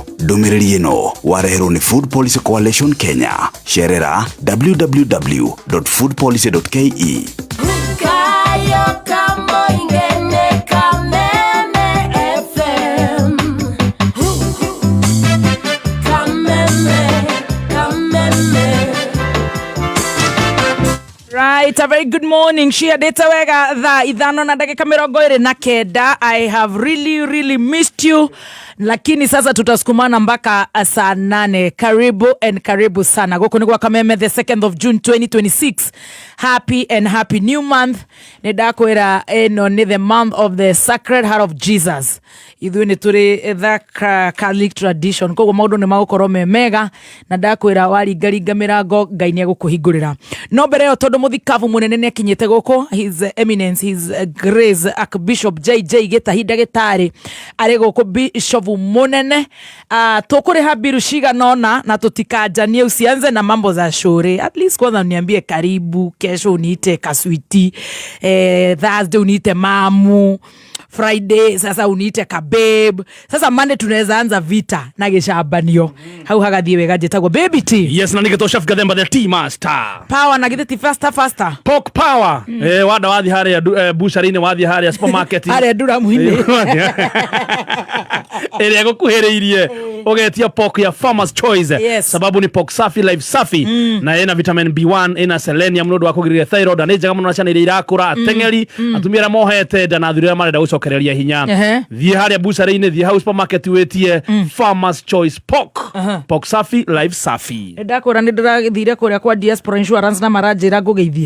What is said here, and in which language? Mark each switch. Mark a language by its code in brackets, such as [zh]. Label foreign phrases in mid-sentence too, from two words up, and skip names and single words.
[ki] Ndũmĩrĩri ĩno wareherwo nĩ Food Policy Coalition Kenya. Cerera www.foodpolicy.ke. Kayo Kamoinge ne Kameme FM Kameme [en] Right, a very good morning. [ki] Shia data wega tha ithano na dakika 29. [en] I have really missed you. [sw] Lakini sasa tutasukumana mpaka saa 8. Karibu sana. [ki] Goko ni kwa Kameme, [en] the 2nd of June 2026. Happy new month. [ki] Nedakwera eno ni [en] the month of the Sacred Heart of Jesus. [ki] Ithu ni turi [en] the Catholic tradition. [ki] Koguo maundu ni magũkorwo me mega na ndakwira waringaringa mirango Ngai ni egũkũhingũrĩra. No mbere yo tondu muthikavu munene ni akinyite gũkũ, [en] his eminence, his grace Archbishop JJ Gĩtahi Ndagĩtarĩ [ki] arĩ gũkũ bishop munene. Tukuriha biru ciganona na tutikanjanie [sw] usianze na mambo za shore. At least kwanza uniambie karibu, kesho uniite kaswiti, Thursday uniite mamu, Friday sasa uniite kabeb. Sasa Monday tunaweza anza vita na gĩcambanio. [ki] Hau hagathie wega njĩtagwo [en] baby tea. [ki] Yes, na nĩgetwo chef Gathemba [en] the tea master. Power na githeti faster. Pork power. [ki] Wada wathi haria bushari-inĩ wathi haria supermarket. Haria Nduramu-inĩ. Ĩrĩa gũkuhĩrĩirie ũgetia pork ya Farmer's Choice. [en] Yes. [sw] Sababu ni pork safi, live safi. [ki] Na ina vitamin B1, ina selenium, nũndũ wa kũgirĩrĩria thyroid, na njega mũno na ciana iria irakũra, ateng'eri, atumia arĩa mohete nda na athuri arĩa marenda gũcokereria hinya. Thiĩ harĩa bushari-inĩ, thiĩ hau supermarket wĩtie Farmer's Choice pork. [sw] Pork safi, live safi. [ki] Ndakũra nĩ ndĩrathire kũrĩa kwa Diaspora Insurance na maranjĩra ngũgeithie.